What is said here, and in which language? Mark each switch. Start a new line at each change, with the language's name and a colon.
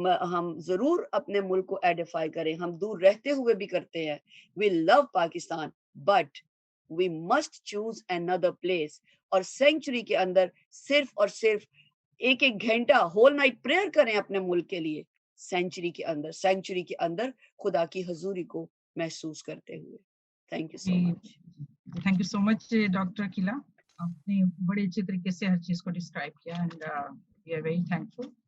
Urdu: ہم ضرور اپنے ملک کو ایڈیفائی کریں, ہم دور رہتے ہوئے بھی کرتے ہیں.
English: we love Pakistan, but we must choose another place.
Urdu: اور سینکچری کے اندر صرف اور صرف ایک گھنٹہ ہول نائٹ پریئر کریں اپنے ملک کے لیے, سینکچری کے اندر خدا کی حضوری کو محسوس کرتے ہوئے.
English: Thank you so much. Thank you so much
Urdu: doctor اکیلا, آپ نے بڑے اچھے طریقے سے ہر چیز کو ڈسکرائب کیا,
English: And we are very thankful.